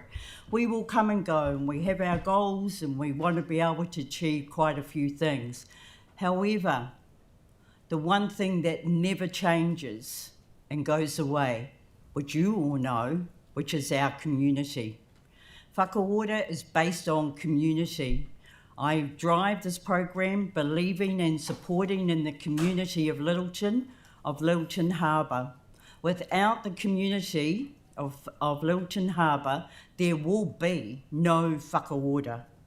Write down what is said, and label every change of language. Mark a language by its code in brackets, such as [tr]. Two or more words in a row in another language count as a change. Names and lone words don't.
[en] We will come and go, and we have our goals, and we want to be able to achieve quite a few things. However, the one thing that never changes and goes away, which you all know, which is our community. Whaka-Ora is based on community. I drive this program believing and supporting in the community of Littleton Harbour. Without the community of Littleton Harbour, there will be no Whaka-Ora.